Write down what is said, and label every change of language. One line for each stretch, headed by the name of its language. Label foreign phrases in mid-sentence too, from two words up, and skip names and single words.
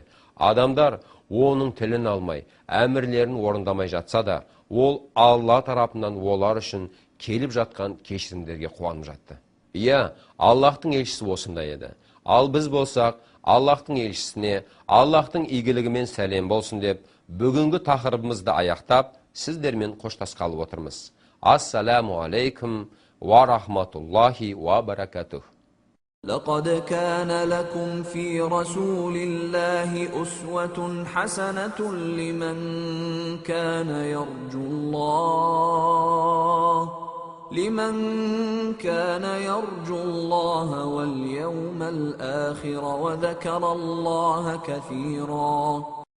Kazakh: Адамдар оның тілін алмай, әмірлерін орындамай жатса да, ол Алла тарапынан олар үшін келіп жатқан кешірімдерге қуанып жатты. Иә, Аллахтың елшісі осындай еді. Ал біз болсақ, Аллахтың елшісіне Аллахтың игілігімен сәлем болсын деп, бүгінгі тақырыбымызды аяқтап, сіздермен қоштасқалы отырмыз.
Arabic: السلام عليكم ورحمة الله وبركاته. لقد كان لكم في رسول الله أسوة حسنة لمن كان يرجو الله واليوم الآخر وذكر الله كثيرا